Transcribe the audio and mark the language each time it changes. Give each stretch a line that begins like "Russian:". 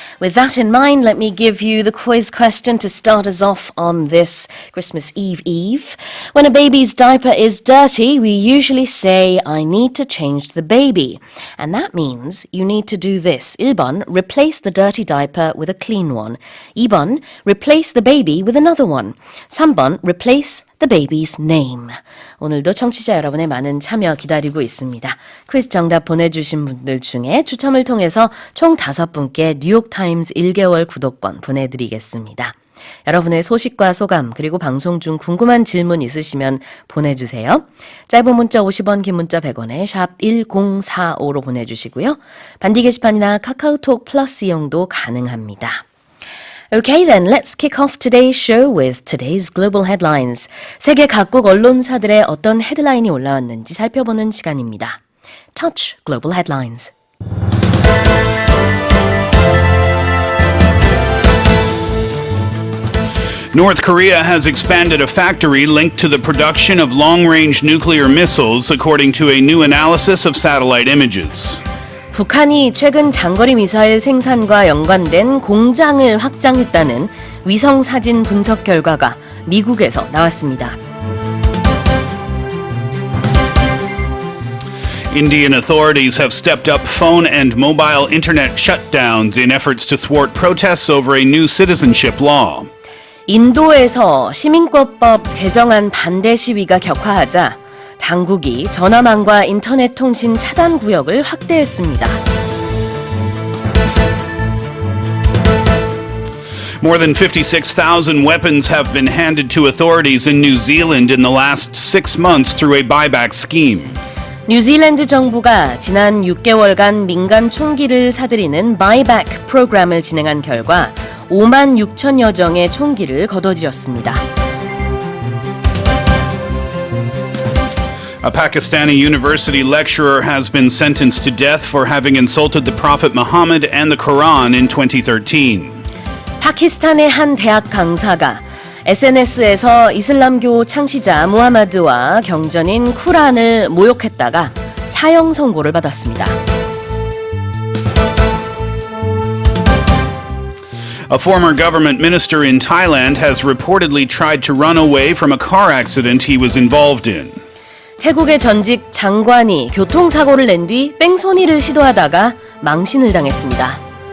English: With that in mind, let me give you the quiz question to start us off on this Christmas Eve. When a baby's diaper is dirty, we usually say, I need to change the baby. And that means you need to do this. 1번, replace the dirty diaper with a clean one. 2번, replace the baby with another one. 3번, replace the baby's name.
Korean: 오늘도 청취자 여러분의 많은 참여 기다리고 있습니다. 퀴즈 정답 보내주신 분들 중에 추첨을 통해서 총 5분께 뉴욕타임스 1개월 구독권 보내드리겠습니다. 여러분의 소식과 소감 그리고 방송 중 궁금한 질문 있으시면 보내주세요. 짧은 문자 50원, 긴 문자 100원에 샵 1045로 보내주시고요. 반디 게시판이나 카카오톡 플러스 이용도 가능합니다.
English: Okay then, let's kick off today's show with today's global headlines.
Korean: 세계 각국 언론사들의 어떤 헤드라인이 올라왔는지 살펴보는 시간입니다.
English: Touch Global Headlines. North Korea has expanded a factory linked to the production of long-range nuclear missiles, according to a new analysis of satellite images.
Korean: 북한이 최근 장거리 미사일 생산과 연관된 공장을 확장했다는 위성 사진 분석 결과가 미국에서 나왔습니다.
English: Indian authorities have stepped up phone and mobile internet shutdowns in efforts to thwart protests over a new citizenship law.
Korean: 인도에서 시민권법 개정안 반대 시위가 격화하자 당국이 전화망과 인터넷 통신 차단 구역을 확대했습니다.
English: More than 56,000 weapons have been handed to authorities in New Zealand in the last 6 months through a buyback scheme.
Korean: 뉴질랜드 정부가 지난 6개월간 민간 총기를 사들이는 바이백 프로그램을 진행한 결과 5만 6천여 정의 총기를 거둬들였습니다.
English: A Pakistani university lecturer has been sentenced to death for having insulted the Prophet Muhammad and the Quran in 2013.
Korean: 파키스탄의 한 대학 강사가 SNS에서 이슬람교 창시자 무하마드와 경전인 쿠란을 모욕했다가 사형 선고를 받았습니다.
English: A former government minister in Thailand has reportedly tried to run away from a car accident he was involved in.
Korean: 태국의 전직 장관이 교통사고를 낸 뒤 뺑소니를 시도하다가 망신을 당했습니다.